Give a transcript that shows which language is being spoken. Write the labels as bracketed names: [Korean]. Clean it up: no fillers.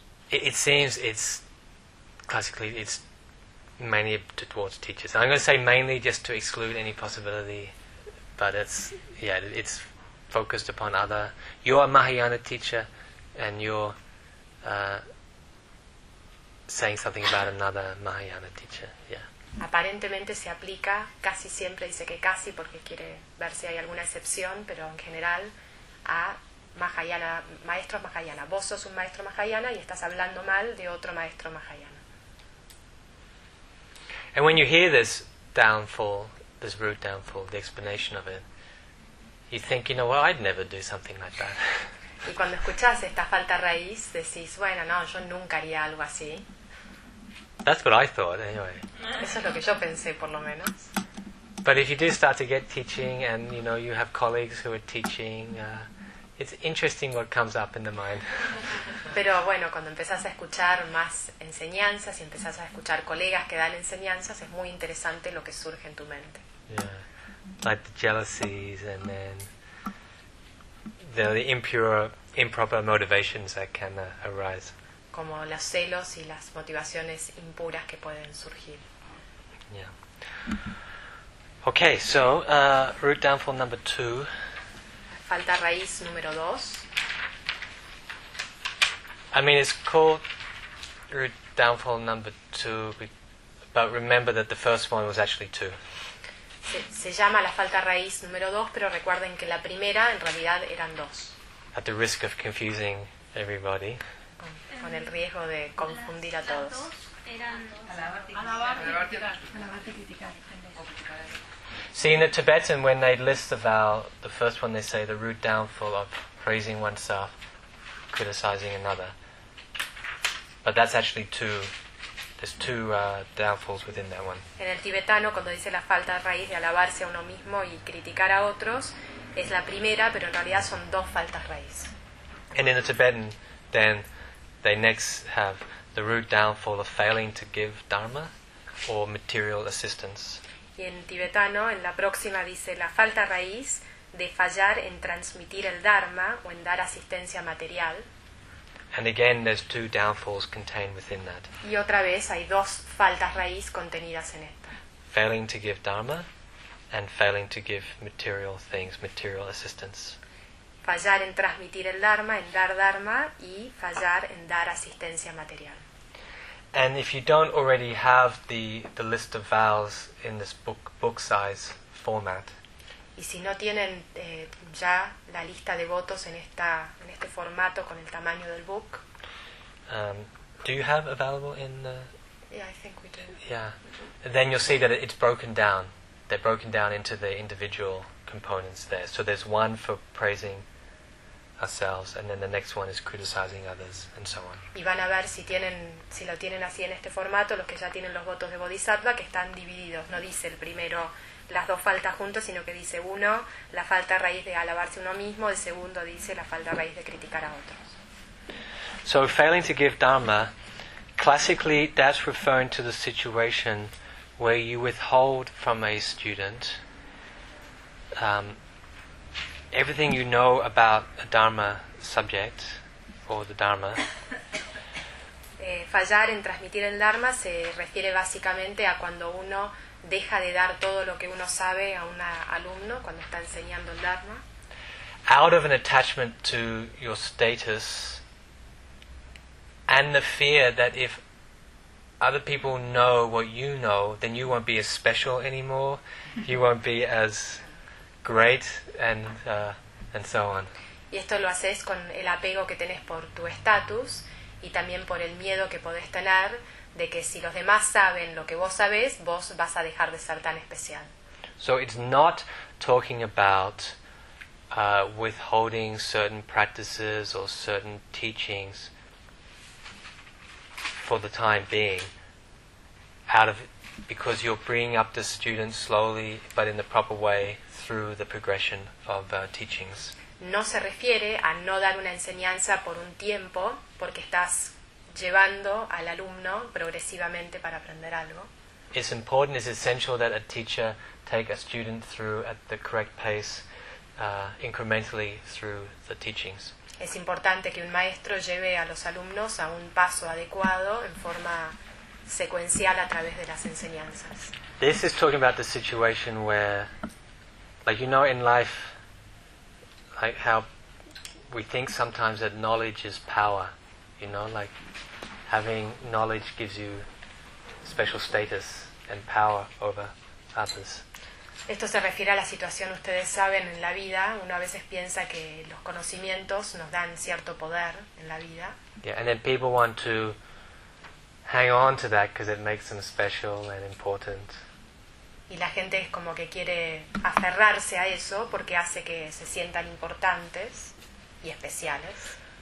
[English] It seems it's classically it's. Mainly towards teachers. I'm going to say mainly just to exclude any possibility, but it's focused upon other. You're a Mahayana teacher, and you're saying something about another Mahayana teacher. Yeah. [Spanish] Aparentemente se aplica casi siempre, dice que casi porque quiere ver si hay alguna excepción, pero en general a Mahayana, maestros Mahayana. Vos sos un maestro Mahayana y estás hablando mal de otro maestro Mahayana. [English] And when you hear this downfall, this root downfall, the explanation of it, you think, you know, well, I'd never do something like that. [Spanish] Y cuando escuchas esta falta raíz, decís, bueno, no, yo nunca haría algo así. [English] That's what I thought, anyway. [Spanish] Eso es lo que yo pensé, por lo menos. [English] But if you do start to get teaching, and you know you have colleagues who are teaching, it's interesting what comes up in the mind. [Spanish] Pero bueno, cuando empezás a escuchar más enseñanzas y empezás a escuchar colegas que dan enseñanzas, es muy interesante lo que surge en tu mente. [English] Yeah, like the jealousies and then the improper motivations that can arise. [Spanish] Como los celos y las motivaciones impuras que pueden surgir. [English] Yeah. Okay, so root downfall number two. [Spanish] Falta raíz número dos. [English] I mean, it's called root downfall number two, but remember that the first one was actually two. [Spanish] Se llama la falta raíz número dos, pero recuerden que la primera en realidad eran dos. [English] At the risk of confusing everybody. [Spanish] Con el riesgo de confundir a todos. Dos eran dos. [English] See, in the Tibetan, when they list the vow, the first one they say the root downfall of praising oneself, criticizing another. But that's actually two. There's two downfalls within that one. [Spanish] En el tibetano, cuando dice la falta de raíz de alabarse a uno mismo y criticar a otros, es la primera, pero en realidad son dos faltas raíz. [English] And in the Tibetan, then, they next have the root downfall of failing to give dharma or material assistance. [Spanish] Y en tibetano, en la próxima dice la falta raíz de fallar en transmitir el dharma o en dar asistencia material. [English] And again, there's two downfalls contained within that. [Spanish] Y otra vez hay dos faltas raíz contenidas en esta. [English] Failing to give dharma and failing to give material things, material assistance. [Spanish] Fallar en transmitir el dharma, en dar dharma, y fallar en dar asistencia material. [English] And if you don't already have the list of vows in this book size format. [Spanish] Y si no tienen ya la lista de votos en esta en este formato con el tamaño del book. [English] Do you have available in the? Yeah, I think we do. Yeah, then you'll see that it's broken down. They're broken down into the individual components there. So there's one for praising ourselves, and then the next one is criticizing others, and so on. [Spanish] Y van a ver si tienen, si lo tienen así en este formato, los que ya tienen los votos de Bodhisattva, que están divididos. No dice el primero las dos faltas juntos, sino que dice uno la falta raíz de alabarse uno mismo, el segundo dice la falta raíz de criticar a otros. [English] So failing to give dharma, classically that's referring to the situation where you withhold from a student everything you know about a dharma subject or the dharma. [Spanish] Fallar en transmitir el dharma se refiere básicamente a cuando uno deja de dar todo lo que uno sabe a un alumno cuando está enseñando el dharma. [English] Out of an attachment to your status and the fear that if other people know what you know, then you won't be as special anymore, you won't be as great, and so on. [Spanish] Y esto lo haces con el apego que tenés por tu estatus y también por el miedo que podés tener de que si los demás saben lo que vos sabés, vos vas a dejar de ser tan especial. [English] So it's not talking about withholding certain practices or certain teachings for the time being, out of because you're bringing up the student slowly but in the proper way through the progression of teachings. [Spanish] No se refiere a no dar una enseñanza por un tiempo porque estás llevando al alumno progresivamente para aprender algo. [English] It's important, it's essential that a teacher take a student through at the correct pace, incrementally through the teachings. [Spanish] Es importante que un maestro lleve a los alumnos a un paso adecuado en forma secuencial a través de las enseñanzas. [English] This is talking about the situation where, like, you know, in life, like how we think sometimes that knowledge is power, you know, like having knowledge gives you special status and power over others. [Spanish] Esto se refiere a la situación, ustedes saben, en la vida, uno a veces piensa que los conocimientos nos dan cierto poder en la vida. [English] Yeah, and then people want to hang on to that because it makes them special and important. [Spanish] Y la gente es como que quiere aferrarse a eso porque hace que se sientan importantes y especiales.